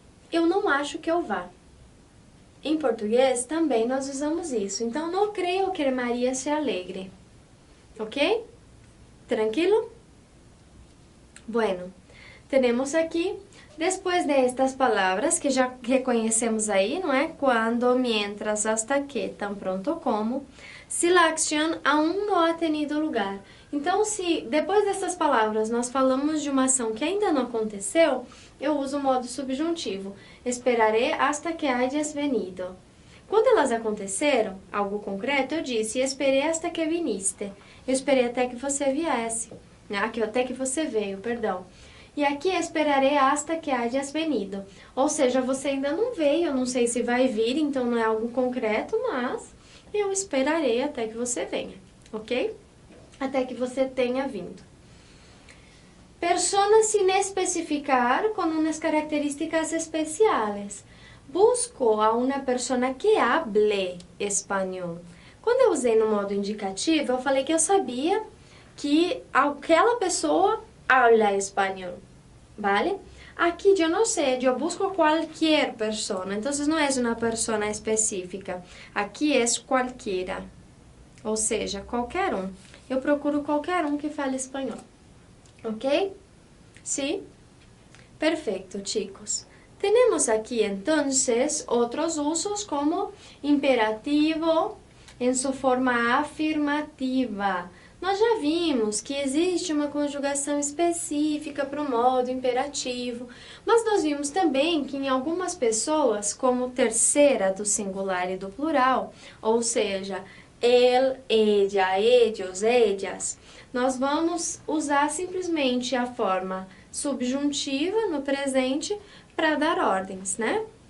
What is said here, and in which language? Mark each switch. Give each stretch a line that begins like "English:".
Portuguese: Eu não acho que eu vá. Em português, também nós usamos isso. Então, não creio que Maria se alegre. Ok? Tranquilo? Bueno, temos aqui...
Spanish: Después de estas palabras,
Portuguese: que já reconhecemos aí, não é?
Spanish: Quando, mientras, hasta que, tan pronto como, se la acción aún no ha tenido lugar.
Portuguese: Então, se depois dessas palavras nós falamos de uma ação que ainda não aconteceu, eu uso o modo subjuntivo.
Spanish: Esperaré hasta que hayas venido.
Portuguese: Quando elas aconteceram, algo concreto, eu disse, esperei
Spanish: hasta que viniste.
Portuguese: Eu esperei até que você viesse. Até que você veio, perdão. E aqui esperarei
Spanish: hasta que hayas venido.
Portuguese: Ou seja, você ainda não veio, eu não sei se vai vir, então não é algo concreto, mas eu esperarei até que você venha, ok? Até que você tenha vindo.
Spanish: Personas sin especificar con unas características especiales. Busco a uma persona que hable espanhol.
Portuguese: Quando eu usei no modo indicativo, eu falei que eu sabia que aquela pessoa
Spanish: habla
Portuguese: espanhol,
Spanish: ¿vale? Aquí yo no sé, yo busco cualquier persona, entonces no es una persona específica, aquí es cualquiera,
Portuguese: ou seja, qualquer um. Eu procuro qualquer um que fale espanhol, ok?
Spanish: ¿Sí? Perfecto, chicos. Tenemos aquí entonces otros usos como imperativo en su forma afirmativa.
Portuguese: Nós já vimos que existe uma conjugação específica para o modo imperativo, mas nós vimos também que em algumas pessoas, como terceira do singular e do plural, ou seja, el, ella, ellos, ellas, nós vamos usar simplesmente a forma subjuntiva no presente para dar ordens, né?